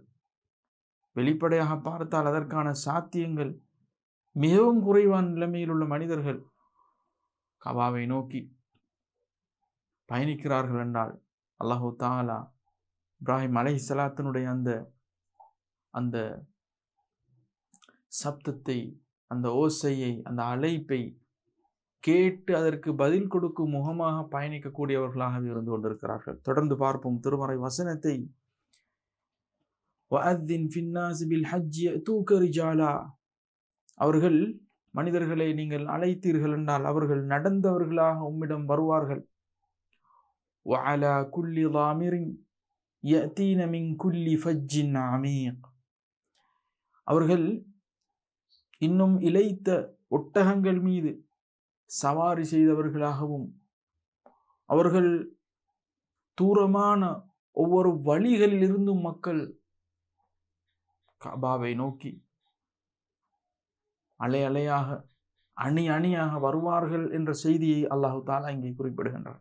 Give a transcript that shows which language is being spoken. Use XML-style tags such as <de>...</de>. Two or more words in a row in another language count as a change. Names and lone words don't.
<ta>வெளிப்படையாக பார்த்தால் அதற்கான சாத்தியங்கள் மிகவும் குறைவான நிலைமையில் உள்ள மனிதர்கள் கபாவை நோக்கி பயணிக்கிறார்கள் என்றால்</ta> <ar>الله تعالى</ar> <ta>இப்ராஹிம் அலைஹிஸ்ஸலாத்தினுடைய அந்த சப்தத்தை, அந்த ஓசையை, அந்த அழைப்பை கேட்டு அதற்கு பதில் கொடுக்கும் முகமாக பயணிக்கக்கூடியவர்களாக இருந்து கொண்டிருக்கிறார்கள். தொடர்ந்து பார்ப்போம் திருமறை வசனத்தை. அவர்கள் மனிதர்களை நீங்கள் அழைத்தீர்கள் என்றால் அவர்கள் நடந்தவர்களாக உம்மிடம் வருவார்கள்.</ta> <ar>وعلى كل ضامر يأتين من كل فج عميق.</ar> <ta>அவர்கள் இன்னும் இளைத்த ஒட்டகங்கள் மீது சவாரி செய்தவர்களாகவும் அவர்கள் தூரமான ஒவ்வொரு வழிகளில் இருந்தும் மக்கள் கபாவை நோக்கி அலை அலையாக அணி அணியாக வருவார்கள் என்ற செய்தியை</ta> <ar>الله تعالى</ar> <ta>இங்கே குறிப்பிடுகின்றார்.</ta>